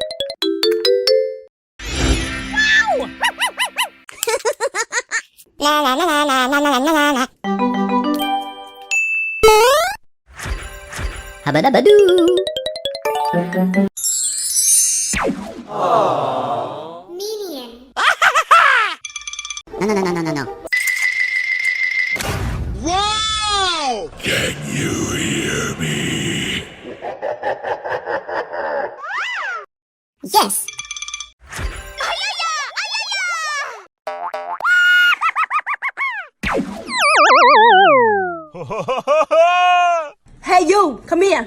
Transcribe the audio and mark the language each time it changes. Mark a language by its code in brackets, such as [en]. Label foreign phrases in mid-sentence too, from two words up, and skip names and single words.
[en] La la la la la la la la la. Habadabadoo! Minion. No no no no no no no. Can you hear me? Yes! Hey you, come here.